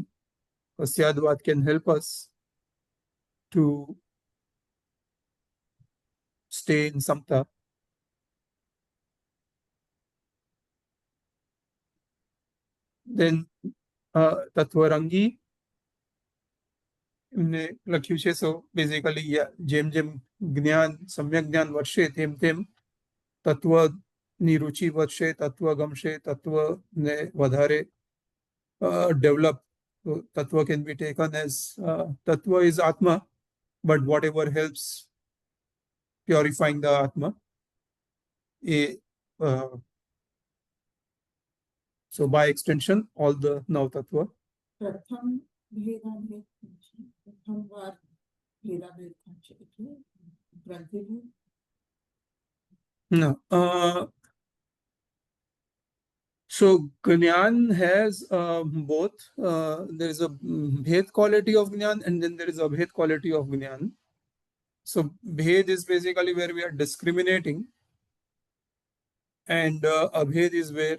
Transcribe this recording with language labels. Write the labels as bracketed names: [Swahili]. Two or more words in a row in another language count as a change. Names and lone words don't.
[English] Because Syadvad can help us to stay in Samta. [Gujarati] Then Tatvarangi એમને લખ્યું છે. [English] So basically, yeah, [Gujarati] જેમ જ્ઞાન સમ્યક જ્ઞાન વધશે તેમ તત્વની રુચિ વધશે, તત્વ ગમશે, તત્વને વધારે develop. [English] So tattva can be taken as tattva is Atma, but whatever helps purifying the Atma. So by extension, all the Nav Tattva. [Gujarati] પ્રથમ ભેદાભેદ છે. પ્રથમ વાર ભેદાભેદ થાય છે એટલે ગ્રંથિભેદ. [English] No. So Gnan has both. There is a Bhed quality of Gnan, and then there is a Bhed quality of Gnan. So Bhed is basically where we are discriminating, and Abhed is where.